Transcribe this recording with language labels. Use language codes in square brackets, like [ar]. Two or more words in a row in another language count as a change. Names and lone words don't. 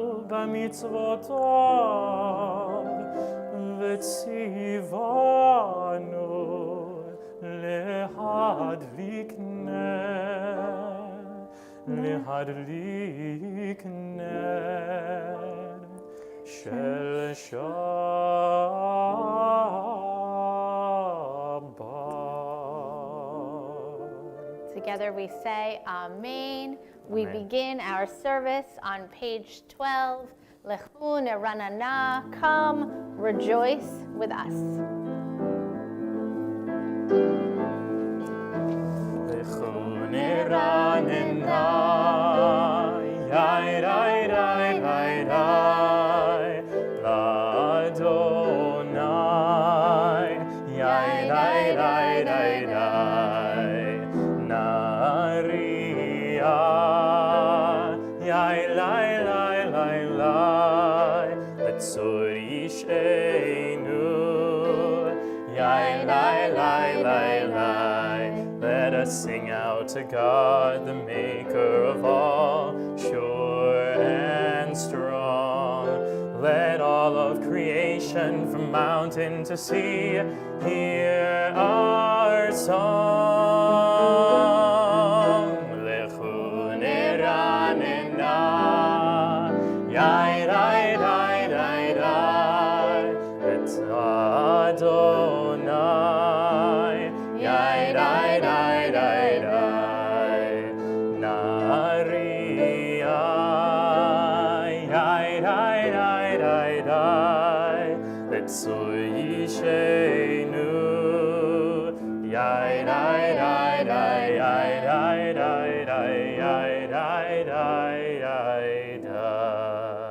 [he] בְּמִצְוֹתָיו, וְצִוָּנוּ לְהַדְלִיק להדליק נר של שבת. [en] Together we say Amen. We begin our service on page 12. [he] לְכוּ נְרַנְּנָה, [en] come, rejoice with us. [he] Neranena, yai rai rai rai rai, l'Adonai, yai rai rai rai rai, naria, yai lai lai lai lai, לְצוּר יִשְׁעֵנוּ, yai lai lai lai lai. [en] Let us sing out to God, the maker of all, sure and strong. Let all of creation from mountain to sea hear our song. [he] לְכוּ נְרַנְּנָה, yai rai rai rai rai, et Adonai, yai rai rai rai rai, naria, yai rai rai rai rai, לְצוּר יִשְׁעֵנוּ, yai rai rai rai rai rai rai rai rai rai rai rai.